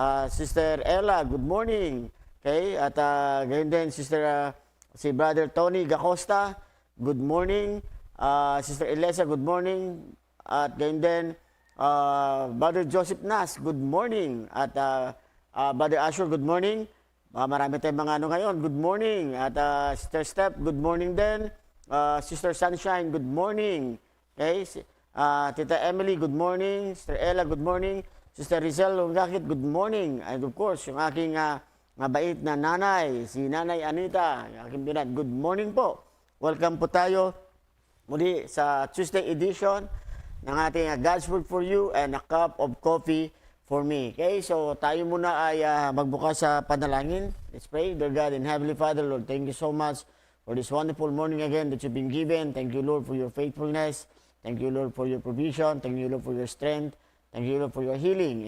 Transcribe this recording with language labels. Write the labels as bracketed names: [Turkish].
[English] Sister Ella, good morning. Okay? [Filipino] At ganyan din, si [English] Brother Tony Gacosta, good morning. Sister Elisa, good morning. [Filipino] At ganyan din, [English] Brother Joseph Nas, good morning. At Brother Asher, good morning. [Filipino] Marami tayong mga ngayon, [English] good morning. At Sister Steph, good morning din. Sister Sunshine, good morning. Okay? Tita Emily, good morning. Sister Ella, good morning. Sister Rizal Lungakit, good morning. And of course, [Filipino] yung aking mabait na nanay, si Nanay Anita, yung aking binat, [English] good morning [Filipino] po. Welcome po tayo muli sa Tuesday edition ng ating God's Word for You and a cup of coffee for me. Okay, so tayo muna ay magbukas sa panalangin. [English] Let's pray. Dear God and Heavenly Father, Lord, thank you so much for this wonderful morning again that you've been given. Thank you, Lord, for your faithfulness. Thank you, Lord, for your provision. Thank you, Lord, for your strength. Thank you, Lord, for your healing.